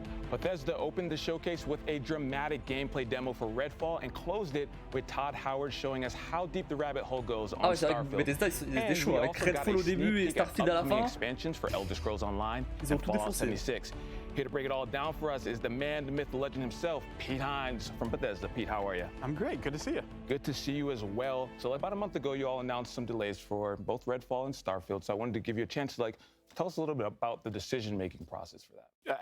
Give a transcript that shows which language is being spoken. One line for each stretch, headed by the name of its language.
English: Bethesda opened the showcase with a dramatic gameplay demo for Redfall and closed it with Todd Howard showing us how deep the rabbit hole goes on Starfield.
French: Bethesda ils étaient chauds avec Redfall au début et Starfield à la fin.
English: Expansions for Elder Scrolls Online and Fallout 76. Here to break it all down for us is the man, the myth, the legend himself, Pete Hines from Bethesda. Pete, how are you? I'm great. Good to see you. Good to see you as well. So about a month ago, you all announced some delays for both Redfall and Starfield. So I wanted to give you a chance to tell us a little bit about the decision-making process for that.